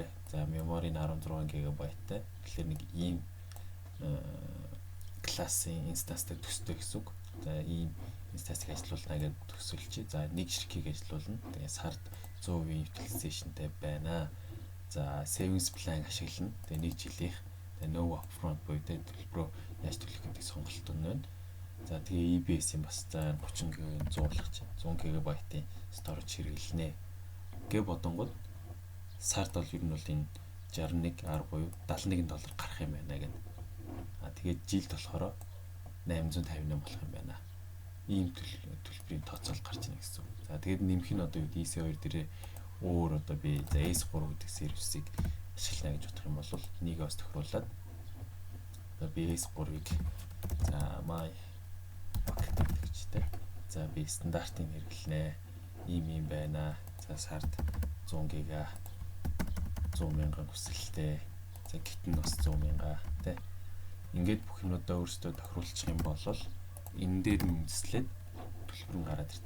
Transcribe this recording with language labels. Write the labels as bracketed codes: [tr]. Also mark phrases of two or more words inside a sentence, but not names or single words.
[mn] За memory нь 16 GB-тай. Тэгэхээр нэг ийм классын инстанстай төстэй гэсэн үг. За ийм инстансыг ажиллуулна гэдэг төсөлчий. За нэг ширхгийг ажиллуулна. Тэгээ сард 100% utilization-тэй байна. За [en] savings plan [mn] ашиглана. Тэгээ нэг жилийнх [en] no upfront [mn] буюу төлбөрөө яаж төлөх гэдэг сонголт байна. За тэгээ EBS-ийн бас за 30 GB 100 GB-ийн storage хэрэглэнэ. Гэ бодонгод сард бол ер нь бол энэ 61 буюу $71 гарах юм байна гэдэг. Тэгээд жилд болохоор 858 болох юм байна. Ийм төлбөрийн тооцоол гарч ийн гэсэн үг. За тэгээд нэмэх нь одоо EC2 дээрээ өөр одоо би за S3 гэдэг сервисийг ашиглана гэж бодох юм бол энийг бас тохируулаад би S3-ыг за [en] my bucket [mn] гэжтэй. За би стандартыг хэрэглэнэ. Ийм байна. За сард 100 ГБ 100 мянган хүсэлттэй. За гитэн бас 100 мянга тий. Ингээд бүх юмудаа өөрсдөө тохируулчих юм бол энэ дээр нь үндэслээд төлбөр нь гараад ирдэг.